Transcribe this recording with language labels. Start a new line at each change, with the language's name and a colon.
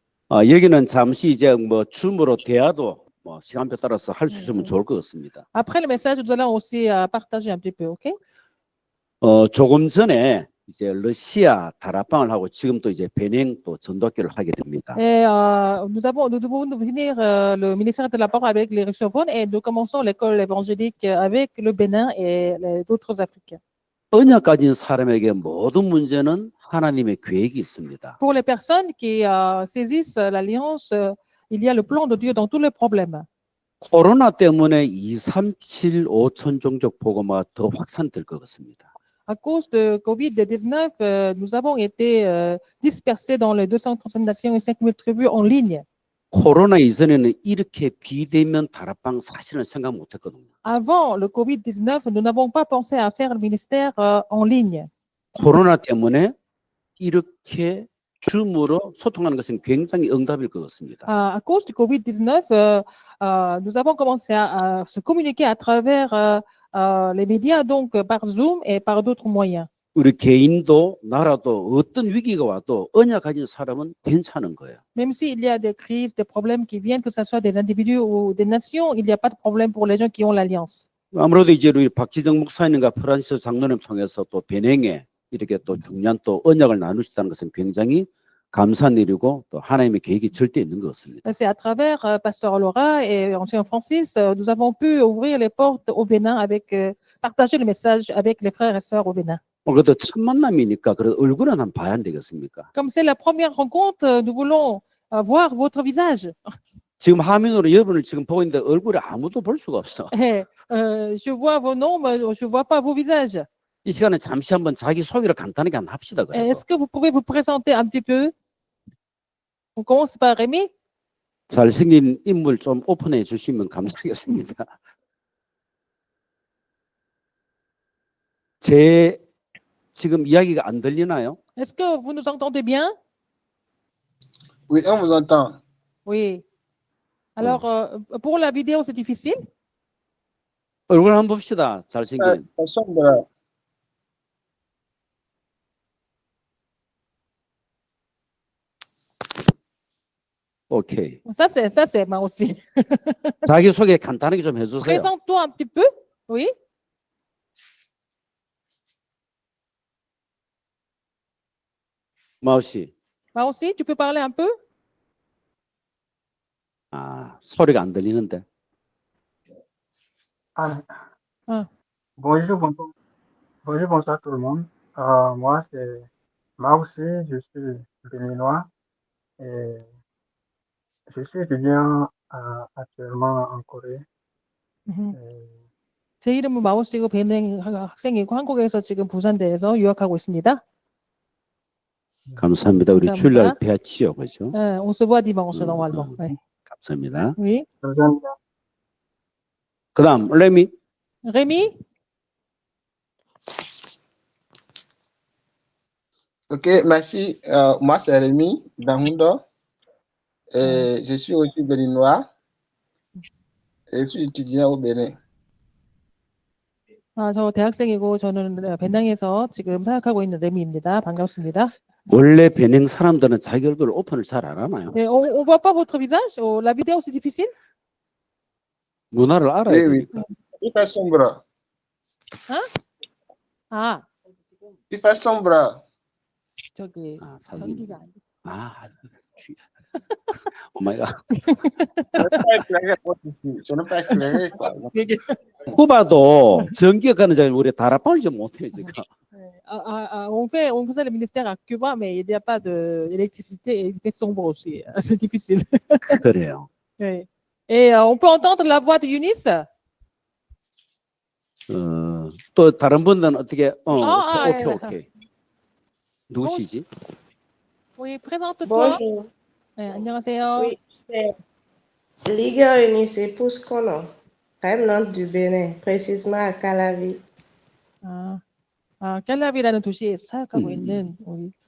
Korean: 여기는 잠시 이제 뭐 줌으로 대화도 뭐 시간표 따라서 할 수 있으면 좋을 것 같습니다.
French: Après le message, nous allons aussi partager un petit peu, OK?
Korean: 조금 전에 이제 러시아 다락방을 하고 지금 또 이제 베냉 또 전도학교를 하게 됩니다.
French: Et nous devons finir le ministère de la parole avec les russophones et nous commençons l'école évangélique avec le Bénin et d'autres Africains.
Korean: 언약 가진 사람에게 모든 문제는 하나님의 계획이 있습니다.
French: Pour les personnes qui saisissent l'alliance, il y a le plan de Dieu dans tous les problèmes.
Korean: 코로나 때문에 237 5천 종족 복음화가 더 확산될 것 같습니다.
French: À cause de Covid-19, nous avons été dispersés dans les 237 nations et 5000 tribus en ligne.
Korean: 코로나 이전에는 이렇게 비대면 다락방 사실은 생각 못했거든요.
French: Avant le Covid-19, nous n'avons pas pensé à faire le ministère en ligne.
Korean: 코로나 때문에 이렇게 줌으로 소통하는 것은 굉장히 응답일 것 같습니다.
French: À cause du Covid-19, nous avons commencé à se communiquer à travers les médias, donc par Zoom et par d'autres moyens.
Korean: 우리 개인도 나라도 어떤 위기가 와도 언약 가진 사람은 괜찮은 거예요.
French: Même s'il y a des crises, des problèmes qui viennent, que ce soit des individus ou des nations, il n'y a pas de problème pour les gens qui ont l'alliance.
Korean: 아무래도 이제 우리 박지정 목사님과 프란시스 장로님 통해서 또 베냉에 이렇게 또 중요한 또 언약을 나누셨다는 것은 굉장히 감사한 일이고 또 하나님의 계획이 절대 있는 것 같습니다.
French: C'est à travers Pasteur Laura et Ancien Francis, nous avons pu ouvrir les portes au Bénin avec partager le message avec les frères et sœurs au Bénin.
Korean: 그래도 첫 만남이니까 그래도 얼굴은 한번 봐야 안 되겠습니까?
French: Comme c'est la première rencontre, nous voulons voir votre visage.
Korean: 지금 화면으로 여러분을 지금 보고 있는데 얼굴에 아무도 볼 수가 없어.
French: Je vois vos noms, mais je ne vois pas vos visages.
Korean: 이 시간에 잠시 한번 자기 소개를 간단하게 한번 합시다. 그래도.
French: Est-ce que vous pouvez vous présenter un petit peu? On commence par Rémi.
Korean: 잘생긴 인물 좀 오픈해 주시면 감사하겠습니다. 제 지금 이야기가 안 들리나요?
French: Est-ce que vous nous entendez bien? Oui, on vous entend. Oui. Alors, pour la vidéo, c'est difficile?
Korean: 얼굴 한번 봅시다. 잘생긴.
French: Personne de là.
English: 오케이.
French: Ça, c'est moi aussi.
Korean: 자기 소개 간단하게 좀 해주세요.
French: Présente-toi un petit peu. Oui.
Korean: 마우 씨.
French: Moi aussi, tu peux parler un peu?
Korean: 소리가 안 들리는데.
French: Bonjour, bonsoir tout le monde. Moi, c'est Marcy, je suis béninois et je suis étudiant actuellement en Corée.
Korean: 제 이름은 마오씨고 베닝 학생이고 한국에서 지금 부산대에서 유학하고 있습니다. 감사합니다. 우리 감사합니다. 주일날 뵙지요, 그죠?
French: On se voit dimanche normalement. Ouais.
Korean: 감사합니다.
French: Oui.
Korean: 감사합니다. 그다음 레미.
French: Rémi? Ok, merci. Moi, c'est Rémi Dahundo. Et je suis aussi béninois. Et je suis étudiant au Bénin.
Korean: 저 대학생이고 저는 베낭에서 지금 사역하고 있는 레미입니다. 반갑습니다. 원래 베냉 사람들은 자기 얼굴 오픈을 잘 안 하나요?
French: Et on voit pas votre visage? Oh, la vidéo c'est difficile?
Korean: 문화를 알아야
French: Oui, oui.
Korean: 되니까.
French: Il fait sombre. 아, Il fait sombre.
Korean: 저기 아, 사진. 전기가 안 돼.
English: 아, 오마이갓.
French: Je ne peux pas éclairer votre ici. Je ne peux pas éclairer, quoi.
Korean: 쿠바도 전기가 가는 자리 우리 다락방을 좀 못해요 지금.
French: On faisait le ministère à Cuba, mais il n'y a pas d'électricité et il fait sombre aussi. C'est difficile.
Korean: 그래요.
French: Oui. Et on peut entendre la voix de Eunice?
Korean: 또 다른 분들은 어떻게? 예. 오케이. 누구시지?
French: Oui, présente-toi. Bonjour.
Korean: 네, 안녕하세요.
French: Oui, c'est Liga Eunice épouse Kono, Remnant du Bénin, précisément à Calavi.
Korean: 캘라비라는 도시에서 사역하고 있는 우리.